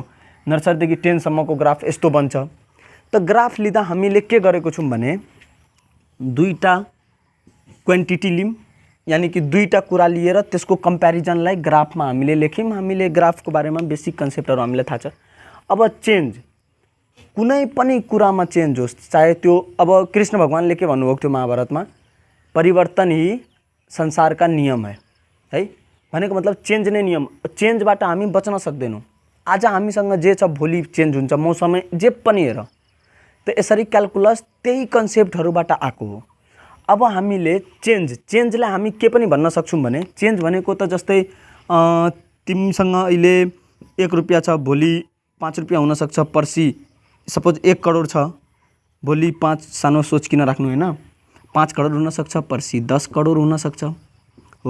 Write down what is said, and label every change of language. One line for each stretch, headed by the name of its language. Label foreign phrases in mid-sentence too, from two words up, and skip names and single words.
Nepali: नर्सरीदेखि 10 सम्मको ग्राफ यस्तो बन्छ। त ग्राफ लिँदा हामीले के गरेको छौं भने दुईटा क्वान्टिटी लियौं यानी कि दुईटा कुरा लिएर त्यसको कम्प्यारिजनलाई ग्राफमा हामीले लेख्यौं। हामीले ग्राफको बारेमा
English: basic concepts
Nepali: हामीलाई थाहा छ। अब चेन्ज कुनै पनि कुरामा चेन्ज होस्, चाहे त्यो अब कृष्ण भगवानले के भन्नुभएको थियो महाभारतमा,
Hindi: परिवर्तन ही संसार का नियम है
Nepali: भनेको मतलब चेन्ज नै नियम। चेन्जबाट हामी बच्न सक्दैनौं। आज हामीसँग जे छ भोलि चेन्ज हुन्छ, मौसमै जे पनि हेर। त यसरी क्यालकुलस त्यही कन्सेप्टहरुबाट आएको हो। अब हामीले चेन्जलाई हामी के पनि भन्न सक्छौं भने चेन्ज भनेको त जस्तै तिमीसँग अहिले 1 रुपैयाँ छ, भोलि 5 रुपैयाँ हुन सक्छ, पर्सि सपोज 1 करोड छ, भोलि 5 सानो सोच किन राख्नु हैन, 5 करोड हुन सक्छ, पर्सि 10 करोड हुन सक्छ हो।